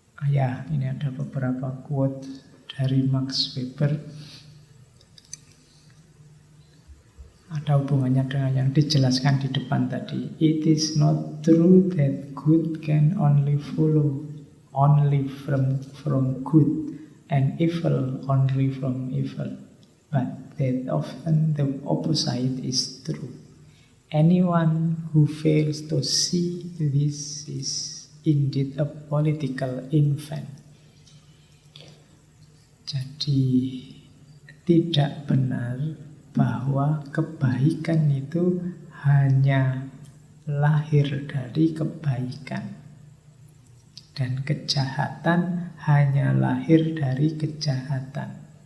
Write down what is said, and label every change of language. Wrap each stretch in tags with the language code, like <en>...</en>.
<id>Ya, ini ada beberapa quote dari Max Weber. Ada hubungannya dengan yang dijelaskan di depan tadi.</id> <en>It is not true that good can only follow only from good and evil only from evil, but that often the opposite is true. Anyone who fails to see this is indeed a political infant.</en> <id>Jadi tidak benar bahwa kebaikan itu hanya lahir dari kebaikan dan kejahatan hanya lahir dari kejahatan.</id>